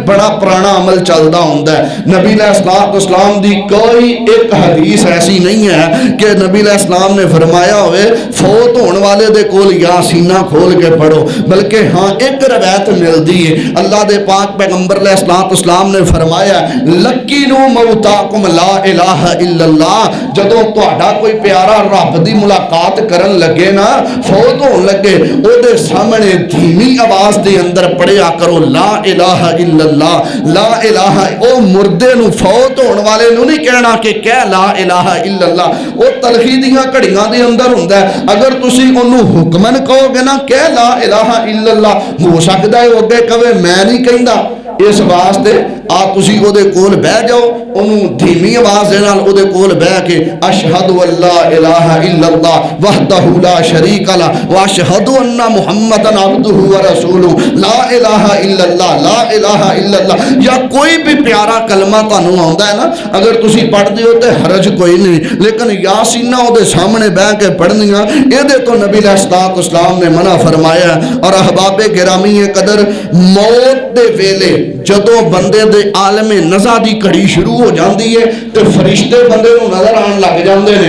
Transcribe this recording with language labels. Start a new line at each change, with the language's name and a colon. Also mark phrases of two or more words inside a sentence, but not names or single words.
Punjabi: ਬੜਾ ਪੁਰਾਣਾ ਅਮਲ ਚੱਲਦਾ ਹੁੰਦਾ ਹੈ। ਨਬੀ अलैहिस्सलाम ਦੀ ਕੋਈ ਇੱਕ ਹਦੀਸ ਐਸੀ ਨਹੀਂ ਹੈ ਕਿ ਨਬੀ अलैहिस्सलाम ਨੇ ਫਰਮਾਇਆ ਹੋਵੇ ਫੌਤ ਹੋਣ ਵਾਲੇ ਦੇ ਕੋਲ ਯਾਸੀਨਾ ਖੋਲ ਕੇ ਪੜੋ, ਬਲਕਿ ਹਾਂ ਇੱਕ ਰਵਾਇਤ ਮਿਲਦੀ ਹੈ ਅੱਲਾਹ ਦੇ ਪਾਕ ਪੈਗੰਬਰ अलैहिस्सलाम ਨੇ ਫਰਮਾਇਆ
Arabic: لقنوا موتاكم لا إله إلا الله.
Punjabi: ਜਦੋਂ ਤੁਹਾਡਾ ਕੋਈ ਪਿਆਰਾ ਰੱਬ ਦੀ ਮੁਲਾਕਾਤ ਕਰਨ ਲੱਗੇ ਨਾ, ਫੌਤ ਹੋਣ ਲੱਗੇ, ਉਹਦੇ ਸਾਹਮਣੇ ਧੀਮੀ ਆਵਾਜ਼ ਦੇ ਅੰਦਰ ਪੜਿਆ ਕਰੋ
Arabic: لا إله إلا الله, لا إله.
Punjabi: ਉਹ ਮੁਰਦੇ ਨੂੰ ਫੌਤ ਹੋਣ ਵਾਲੇ ਨੂੰ ਨਹੀਂ ਕਹਿਣਾ ਕਿ ਕਹਿ
Arabic: لا إله إلا الله,
Punjabi: ਉਹ ਤਲਖੀ ਦੀਆਂ ਘੜੀਆਂ ਦੇ ਅੰਦਰ ਹੁੰਦਾ। ਅਗਰ ਤੁਸੀਂ ਉਹਨੂੰ ਹੁਕਮਨ ਕਹੋਗੇ ਨਾ ਕਹਿ
Arabic: لا إله إلا الله,
Punjabi: ਹੋ ਸਕਦਾ ਹੈ ਉਹ ਅੱਗੇ ਕਵੇ ਮੈਂ ਨਹੀਂ ਕਹਿੰਦਾ।
Arabic: ਇਸ ਵਾਸਤੇ ਆ ਤੁਸੀਂ ਉਹਦੇ ਕੋਲ ਬਹਿ ਜਾਓ, ਉਹਨੂੰ ਧੀਮੀ ਆਵਾਜ਼ ਦੇ ਨਾਲ ਉਹਦੇ ਕੋਲ ਬਹਿ ਕੇ أشهد أن لا إله إلا الله وحده لا شريك له وأشهد أن محمدا عبده ورسوله لا إله إلا الله, لا إله إلا الله
Punjabi: ਜਾਂ ਕੋਈ ਵੀ ਪਿਆਰਾ ਕਲਮਾ ਤੁਹਾਨੂੰ ਆਉਂਦਾ ਹੈ ਨਾ, ਅਗਰ ਤੁਸੀਂ ਪੜ੍ਹਦੇ ਹੋ ਤੇ ਹਰਜ ਕੋਈ ਨਹੀਂ, ਲੇਕਿਨ ਯਾਸੀਨਾ ਉਹਦੇ ਸਾਹਮਣੇ ਬਹਿ ਕੇ ਪੜ੍ਹਨੀਆਂ ਇਹਦੇ ਤੋਂ ਨਬੀ अलैहिस्सलाम ਨੇ ਮਨਾ ਫਰਮਾਇਆ। ਔਰ ਅਹਬਾਬੇ ਗਿਰਾਮੀ ਕਦਰ ਮੌਤ ਦੇ ਵੇਲੇ ਜਦੋਂ ਬੰਦੇ ਦੇ ਆਲਮੇ ਨਜ਼ਾ ਦੀ ਘੜੀ ਸ਼ੁਰੂ ਹੋ ਜਾਂਦੀ ਹੈ ਤੇ ਫਰਿਸ਼ਤੇ ਬੰਦੇ ਨੂੰ ਨਜ਼ਰ ਆਉਣ ਲੱਗ ਜਾਂਦੇ ਨੇ।